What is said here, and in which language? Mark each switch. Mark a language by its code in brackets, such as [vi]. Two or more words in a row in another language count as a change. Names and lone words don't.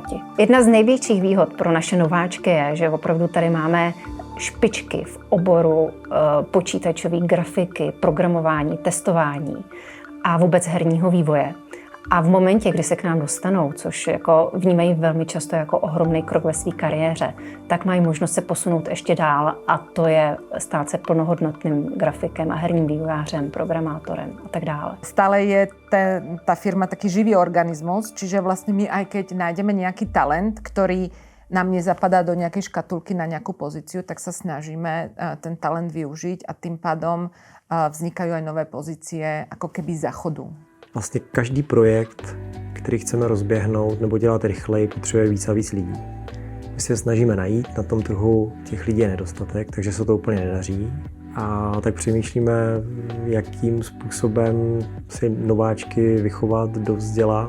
[cs] Jedna z největších výhod pro naše nováčky je, že opravdu tady máme špičky v oboru počítačové grafiky, programování, testování a vůbec herního vývoje. A v momentě, kdy se k nám dostanou, což jako vnímají velmi často jako ohromný krok ve své kariéře, tak mají možnost se posunout ještě dál a to je stát se plnohodnotným grafikem a herním vývojářem, programátorem a tak dále. [sk] Stále je tá firma taký živý organizmus, čiže vlastne my aj keď nájdeme nejaký talent, ktorý nám nezapadá do nejakej škatulky na nejakú pozíciu, tak sa snažíme ten talent využiť a tým pádom vznikajú aj nové pozície ako keby za chodu. [cs] Vlastně každý projekt, který chceme rozběhnout nebo dělat rychleji, potřebuje víc a víc lidí. My se snažíme najít, na tom trhu těch lidí je nedostatek, takže se to úplně nedaří. A tak přemýšlíme, jakým způsobem si nováčky vychovat, dovzdělat.